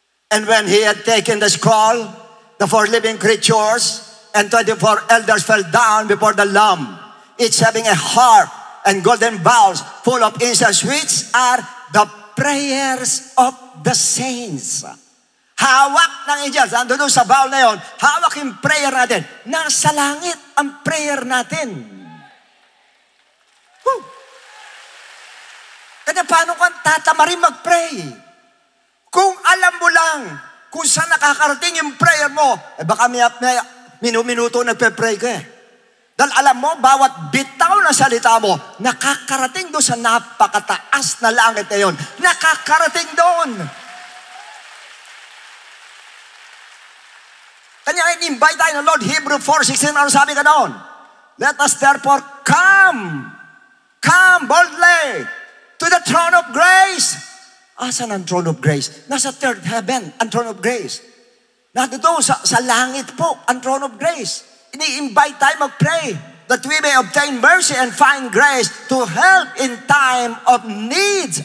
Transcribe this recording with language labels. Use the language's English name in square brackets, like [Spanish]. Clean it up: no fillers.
[English] And when he had taken the scroll, the 4 living creatures and 24 elders fell down before the Lamb, each having a harp and golden bowls full of incense, which are the prayers of the saints. [Filipino] Hawak ng angels. Ando doon sa bowl na yon, hawak yung prayer natin. Nasa langit ang prayer natin. Woo! Kaya paano kang tatamarin mag-pray? Kung alam mo lang kung saan nakakarating yung prayer mo, baka may minuto nagpe-pray ka eh. Dahil alam mo, bawat bitaw na salita mo, nakakarating doon sa napakataas na langit na yun. Nakakarating doon. Kanya in-invite tayo ng Lord, Hebrew 4:16, ano sabi ka doon? [English] Let us therefore come boldly to the throne of grace. [Filipino] Asan ang throne of grace? Nasa third heaven, ang throne of grace. Nandito sa langit po, ang throne of grace. Ini-invite tayo mag-pray [English] that we may obtain mercy and find grace to help in time of needs.